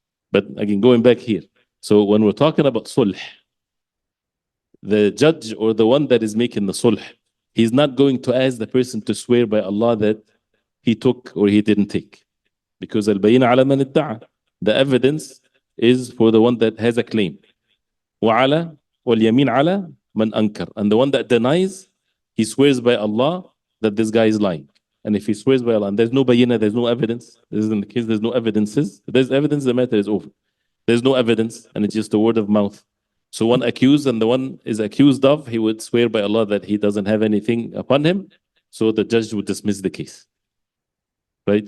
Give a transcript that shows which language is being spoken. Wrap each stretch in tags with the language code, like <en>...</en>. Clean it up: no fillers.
<en>But again, going back here. So when we're talking about sulh, the judge or the one that is making the sulh, he's not going to ask the person to swear by Allah that he took or he didn't take. Because</en> <ar>al-bayina ala man idda'a.</ar> <en>The evidence is for the one that has a claim.</en> <ar>وعلى واليمين على من أنكر.</ar> <en>And the one that denies, he swears by Allah that this guy is lying. And if he swears by Allah and there's no bayina, there's no evidence, this is in the case there's no evidences, there's evidence, the matter is over. There's no evidence and it's just a word of mouth. So one accused and the one is accused of, he would swear by Allah that he doesn't have anything upon him, so the judge would dismiss the case. Right?</en>